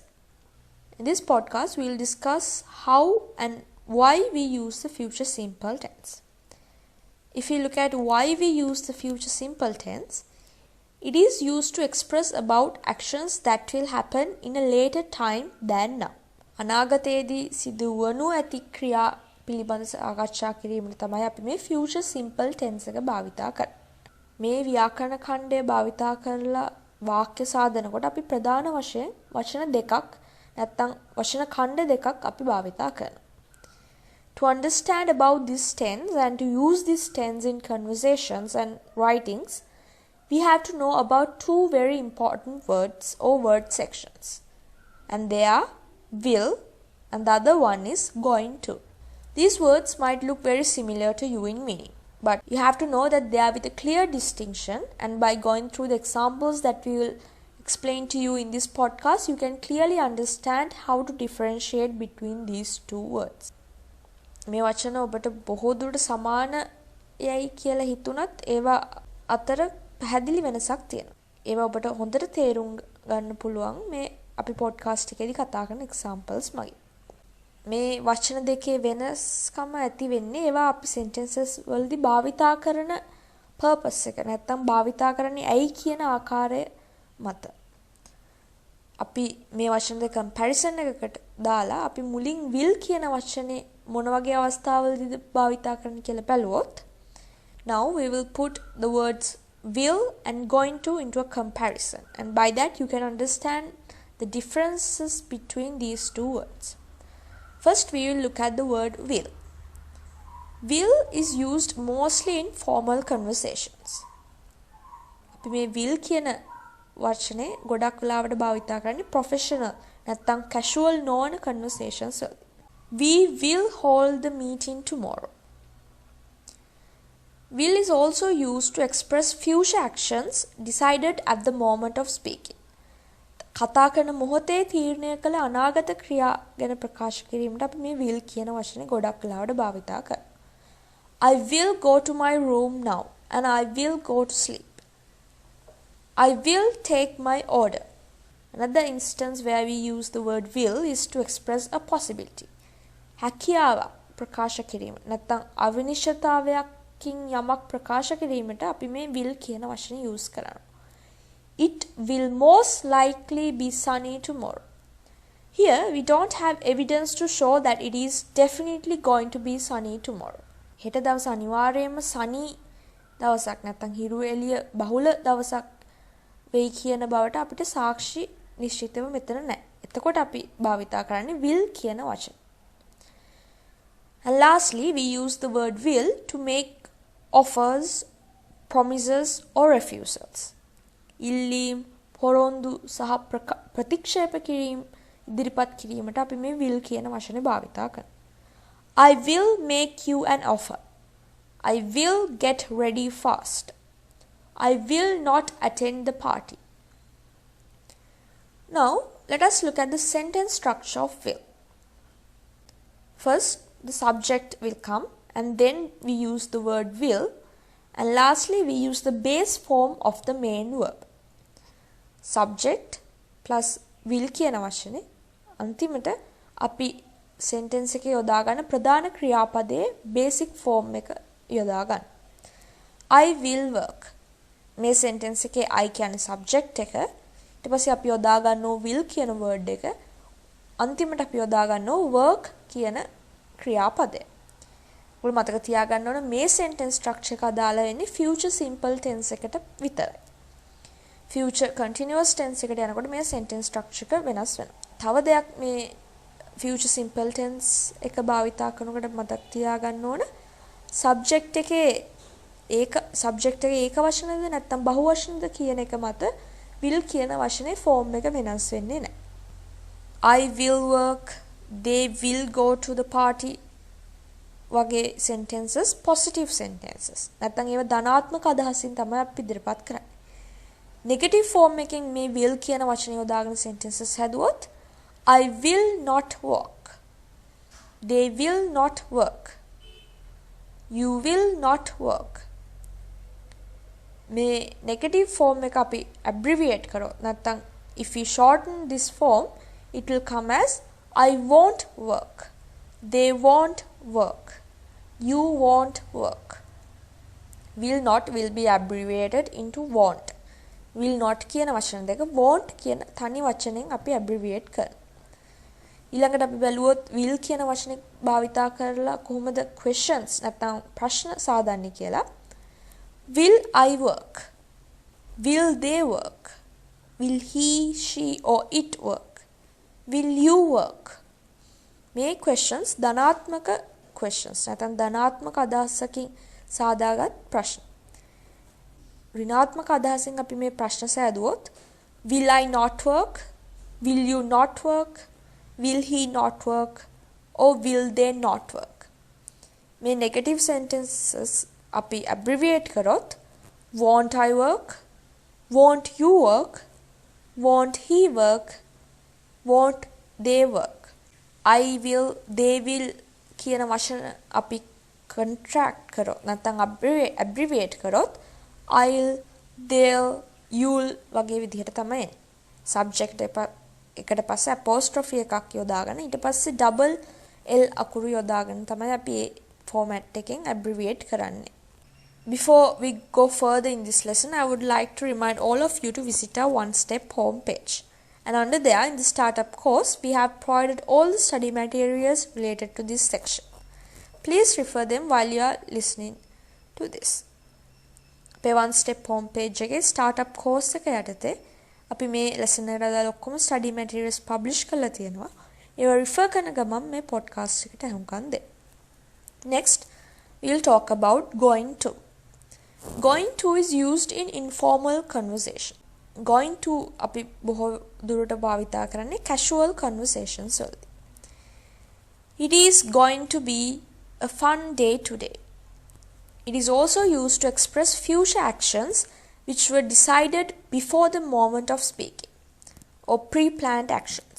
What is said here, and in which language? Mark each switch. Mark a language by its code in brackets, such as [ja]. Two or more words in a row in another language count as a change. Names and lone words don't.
[en] In this podcast, we will discuss how and why we use the future simple tense. If you look at why we use the future simple tense, it is used to express about actions that will happen in a later time than now. [si] අනාගතයේදී සිදුවනු ඇති ක්‍රියා පිළිබඳ සාකච්ඡා කිරීමට තමයි අපි මේ [en] future simple tense [si] එක භාවිතා කරන්නේ. මේ ව්‍යාකරණ ඛණ්ඩය භාවිතා කරලා වාක්‍ය සාධනකොට අපි ප්‍රධාන වශයෙන් වචන දෙකක් නැත්නම් වචන ඛණ්ඩ දෙකක් අපි භාවිතා කරනවා. [en] To understand about this tense and to use this tense in conversations and writings, we have to know about two very important words or word sections. And they are will and the other one is going to. These words might look very similar to you in meaning, but you have to know that they are with a clear distinction, and by going through the examples that we will explain to you in this podcast, you can clearly understand how to differentiate between these two words. [si] මේ වචන ඔබට බොහෝ දුරට සමාන යයි කියලා හිතුණත් ඒවා අතර පැහැදිලි වෙනසක් තියෙනවා. ඒවා ඔබට හොඳට තේරුම් ගන්න පුළුවන් මේ අපි podcast එකේදී කතා කරන examples මගින්. මේ වචන දෙකේ වෙනස්කම ඇති වෙන්නේ ඒවා අපි sentences වලදී භාවිතා කරන purpose එක නැත්නම් භාවිතා කරන්නේ ඇයි කියන ආකාරය මත. අපි මේ වචන දෙක comparison එකකට දාලා අපි මුලින් will කියන වචනේ මොන වගේ අවස්ථාවලදීද භාවිතා කරන්න කියලා බැලුවොත්, [en] now we will put the words will and going to into a comparison, and by that you can understand the differences between these two words. First we will look at the word will. Will is used mostly in formal conversations. [si] අපි මේ will කියන වචනේ ගොඩක් වෙලාවට භාවිතා කරන්නේ professional නැත්නම් casual නොවන conversations වලදී. [en] We will hold the meeting tomorrow. Will is also used to express future actions decided at the moment of speaking. [si] කතා කරන මොහොතේ තීරණය කළ අනාගත ක්‍රියා ගැන ප්‍රකාශ කිරීමට අපි මේ will කියන වචනේ ගොඩක් වෙලාවට භාවිතා කරනවා. [en] I will go to my room now and I will go to sleep. I will take my order. Another instance where we use the word will is to express a possibility. [si] හැකියාව ප්‍රකාශ කිරීම නැත්නම් අවිනිශ්චිතතාවයක් කින් යමක් ප්‍රකාශ කිරීමට අපි මේ will කියන වචනේ use කරනවා. [en] It will most likely be sunny tomorrow. Here we don't have evidence to show that it is definitely going to be sunny tomorrow. [si] හෙට දවස අනිවාර්යයෙන්ම sunny දවසක් නැත්නම් හිරු එළිය බහුල දවසක් වෙයි කියන බවට අපිට සාක්ෂි නිශ්චිතව මෙතන නැහැ. එතකොට අපි භාවිතා කරන්නේ will කියන වචන. [en] And lastly, we use the word will to make offers, promises or refusals. [si] ඉල්ලීම්, පොරොන්දු සහ ප්‍රතික්ෂේප කිරීම ඉදිරිපත් කිරීමට අපි මේ will කියන වචනේ භාවිතා කරනවා. [en] I will make you an offer. I will get ready fast. I will not attend the party. Now, let us look at the sentence structure of will. First, the subject will come and then we use the word will, and lastly we use the base form of the main verb. Subject plus will [si] කියන වචනේ අන්තිමට අපි sentence එකේ යොදා ගන්න ප්‍රධාන ක්‍රියාපදයේ [en] basic form [si] එක යොදා ගන්න. [en] I will work. [si] මේ sentence එකේ I කියන්නේ subject එක. ඊට පස්සේ අපි යොදා ගන්නෝ will කියන word එක. අන්තිමට අපි යොදා ගන්නෝ work කියන ක්‍රියාපදය. ඔයාලා මතක තියාගන්න ඕන මේ [en] sentence structure [si] එක අදාළ වෙන්නේ [en] future simple tense [si] එකට විතරයි. [en] future continuous tense [si] එකට යනකොට මේ [en] sentence structure [si] එක වෙනස් වෙනවා. තව දෙයක් මේ [en] future simple tense [si] එක භාවිතා කරනකොට මතක තියාගන්න ඕන subject එකේ subject එකේ ඒක වචනද නැත්නම් බහු වචනද කියන එක මත will කියන වචනේ form එක වෙනස් වෙන්නේ නැහැ. [en] I will work, they will go to the party වගේ sentences positive sentences. [si] නැත්නම් ඒවා ධනාත්මක අදහසින් තමයි අපි ඉදිරිපත් කරන්නේ. [en] negative form [si] එකෙන් මේ [en] will [si] කියන වචනේ යොදාගෙන [en] sentences හැදුවොත් I will not work. They will not work. You will not work. මේ negative form [si] එක අපි [en] abbreviate [si] කරොත් නැත්නම් [en] if we shorten this form it will come as I won't work. They won't work. You won't work. Will not will be abbreviated into won't. Will not [si] කියන වචන දෙක won't කියන තනි වචනෙන් අපි abbreviate කරනවා. ඊළඟට අපි බැලුවොත් will කියන වචනේ භාවිතා කරලා කොහොමද questions නැත්නම් ප්‍රශ්න සාදන්නේ කියලා. [en] Will I work? Will they work? Will he, she or it work? Will you work? [si] මේ questions ධනාත්මක questions නැත්නම් ධනාත්මක අදහසකින් සාදාගත් ප්‍රශ්න. ඍණාත්මක අදහසින් අපි මේ ප්‍රශ්න සෑදුවොත් [en] will I not work? Will you not work? Will he not work? Or will they not work? මේ negative sentences අපි abbreviate කරොත් won't I work? Won't you work? Won't he work? Won't they work? I will, they will [si] කියන වචන අපි [en] contract [si] කරොත් නැත්නම් [en] abbreviate කරොත් I'll, they'll, you'll [si] වගේ විදිහට තමයි එන්නේ. subject එකට පස්සේ apostrophe එකක් යොදාගෙන ඊට පස්සේ [en] double L [si] අකුරු යොදාගෙන තමයි අපි මේ format එකෙන් abbreviate කරන්නේ. [en] Before we go further in this lesson, I would like to remind all of you to visit our one-step homepage. And under there, in the startup course, we have provided all the study materials related to this section. Please refer them while you are listening to this. [si] අපේ one-step homepage එකේ [en] startup course [si] එක යටතේ අපි මේ lesson එකට අදාළ ඔක්කොම [en] study materials [si] publish කරලා තියෙනවා. ඒවා refer කරන ගමන් මේ podcast එකට අහුම්කම් දෙන්න. [en] Next, we'll talk about going to. Going to is used in informal conversation. [si] Going to අපි බොහෝ දුරට භාවිතා කරන්නේ [en] casual conversations [si] වලදී. [en] It is going to be a fun day today. It is also used to express future actions which were decided before the moment of speaking or pre-planned actions.